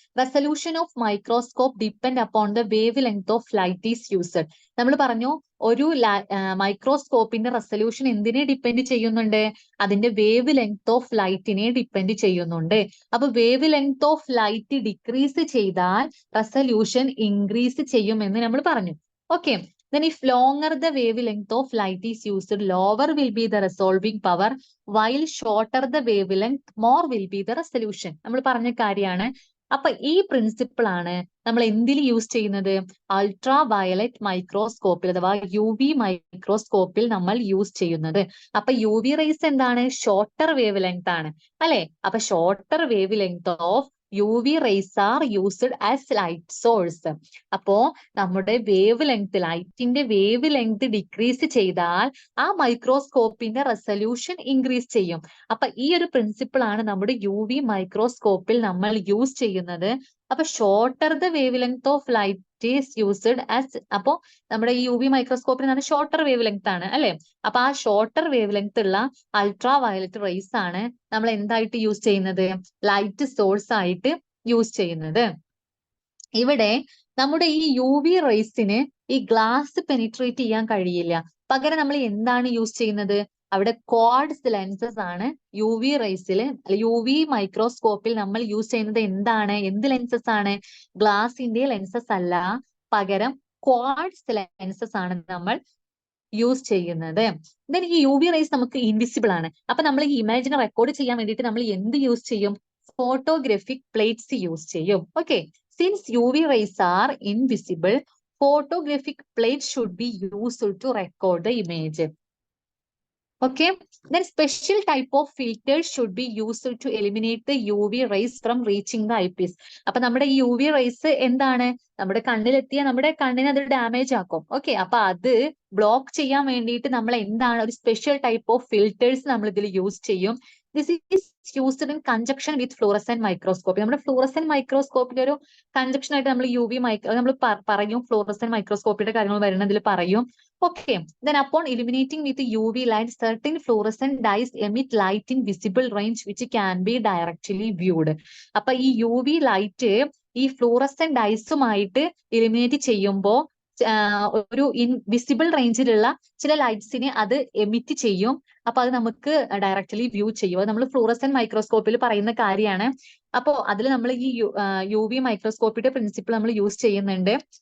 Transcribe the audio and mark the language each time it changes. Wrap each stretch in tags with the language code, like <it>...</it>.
<en>Resolution of microscope depend upon the wave length of light is used.</en> <ml>നമ്മൾ പറഞ്ഞു ഒരു മൈക്രോസ്കോപ്പിന്റെ resolution എന്തിനെ depend ചെയ്യുന്നുണ്ട്? അതിന്റെ വേവ് ലെങ്ത് ഓഫ് ലൈറ്റിനെ ഡിപ്പെൻഡ് ചെയ്യുന്നുണ്ട്. അപ്പൊ wave length of light decrease ചെയ്താൽ റെസൊല്യൂഷൻ ഇൻക്രീസ് ചെയ്യുമെന്ന് നമ്മൾ പറഞ്ഞു.</ml> <en>Okay, then if longer the wavelength of light is used, lower will be the resolving power, while shorter the wavelength, more will be the resolution.</en> <ml>നമ്മൾ പറഞ്ഞ കാര്യമാണ്. അപ്പൊ ഈ principle ആണ് നമ്മൾ എന്തിൽ യൂസ് ചെയ്യുന്നത്? അൾട്രാ വയലറ്റ് മൈക്രോസ്കോപ്പിൽ അഥവാ UV മൈക്രോസ്കോപ്പിൽ നമ്മൾ യൂസ് ചെയ്യുന്നത്. അപ്പൊ UV റേസ് എന്താണ്? ഷോർട്ടർ വേവ് ലെങ്ത് ആണ് അല്ലെ?</ml> <en>അപ്പൊ shorter wavelength of UV rays are used as light source.</en> <ml>അപ്പോ നമ്മുടെ ലൈറ്റിന്റെ വേവ് ലെങ്ത് ഡിക്രീസ് ചെയ്താൽ ആ മൈക്രോസ്കോപ്പിന്റെ റെസൊല്യൂഷൻ ഇൻക്രീസ് ചെയ്യും. അപ്പൊ ഈ ഒരു പ്രിൻസിപ്പിൾ ആണ് നമ്മുടെ UV മൈക്രോസ്കോപ്പിൽ നമ്മൾ യൂസ് ചെയ്യുന്നത്. അപ്പൊ</ml> <en>shorter the wavelength of light is used as,</en> <ml>അപ്പോ നമ്മുടെ ഈ UV മൈക്രോസ്കോപ്പിന് ഷോർട്ടർ വേവ് ലെങ്ത് ആണ് അല്ലെ? അപ്പൊ ആ ഷോർട്ടർ വേവ് ലെങ്ത് ഉള്ള അൾട്രാ വയലറ്റ് റേസ് ആണ് നമ്മൾ എന്തായിട്ട് യൂസ് ചെയ്യുന്നത്? ലൈറ്റ് സോഴ്സ് ആയിട്ട് യൂസ് ചെയ്യുന്നത്. ഇവിടെ നമ്മുടെ ഈ UV റേസിന് ഈ ഗ്ലാസ് പെനിട്രേറ്റ് ചെയ്യാൻ കഴിയില്ല. പകരം നമ്മൾ എന്താണ് യൂസ് ചെയ്യുന്നത്? അവിടെ ക്വാഡ്സ് ലെൻസസ് ആണ് യു വി റേസിൽ, യു വി മൈക്രോസ്കോപ്പിൽ നമ്മൾ യൂസ് ചെയ്യുന്നത് എന്താണ്? എന്ത് ലെൻസസ് ആണ്? ഗ്ലാസിന്റെ ലെൻസസ് അല്ല, പകരം ക്വാഡ്സ് ലെൻസസ് ആണ് നമ്മൾ യൂസ് ചെയ്യുന്നത്. ദെൻ ഈ യു വി റേസ് നമുക്ക് ഇൻവിസിബിൾ ആണ്. അപ്പൊ നമ്മൾ ഈ ഇമേജിനെ റെക്കോർഡ് ചെയ്യാൻ വേണ്ടിയിട്ട് നമ്മൾ എന്ത് യൂസ് ചെയ്യും? ഫോട്ടോഗ്രാഫിക് പ്ലേറ്റ്സ് യൂസ് ചെയ്യും.</ml> <en>Okay, since U V rays are invisible, photographic plate should be used to record the image. Okay, then special type of filters should be used to eliminate the UV rays from reaching the eyepiece.</en> <ml>അപ്പൊ നമ്മുടെ ഈ UV rays എന്താണ്? നമ്മുടെ കണ്ണിലെത്തിയ നമ്മുടെ കണ്ണിനെ അത് damage ആക്കും. Okay, അപ്പൊ അത് ബ്ലോക്ക് ചെയ്യാൻ വേണ്ടിയിട്ട് നമ്മൾ എന്താണ്, ഒരു</ml> <en>special type of filters</en> <ml>നമ്മൾ ഇതിൽ യൂസ് ചെയ്യും.</ml> <en>This is used in conjunction with fluorescent microscopy.</en> <ml>നമ്മുടെ ഫ്ലൂറസെന്റ് മൈക്രോസ്കോപ്പിന്റെ ഒരു കൺജക്ഷൻ ആയിട്ട് നമ്മൾ യു വി നമ്മൾ പറയും, ഫ്ലൂറസെന്റ് മൈക്രോസ്കോപ്പിയുടെ കാര്യങ്ങൾ വരുന്നതിൽ പറയും.</ml> <en>Okay, then upon illuminating with UV light, certain fluorescent dyes emit light in visible range which can be directly viewed.</en> <ml>അപ്പൊ ഈ UV ലൈറ്റ് ഈ ഫ്ലൂറസെന്റ് ഡൈസുമായിട്ട് ഇലിമിനേറ്റ് ചെയ്യുമ്പോൾ ഒരു ഇൻവിസിബിൾ റേഞ്ചിലുള്ള ചില ലൈറ്റ്സിനെ അത് എമിറ്റ് ചെയ്യും. അപ്പൊ അത് നമുക്ക് ഡയറക്റ്റ്ലി വ്യൂ ചെയ്യും. അത് നമ്മൾ ഫ്ലൂറസെന്റ് മൈക്രോസ്കോപ്പിൽ പറയുന്ന കാര്യമാണ്. അപ്പോ അതിൽ നമ്മൾ ഈ യു വി മൈക്രോസ്കോപ്പിയുടെ പ്രിൻസിപ്പിൾ നമ്മൾ യൂസ് ചെയ്യുന്നുണ്ട്.</ml>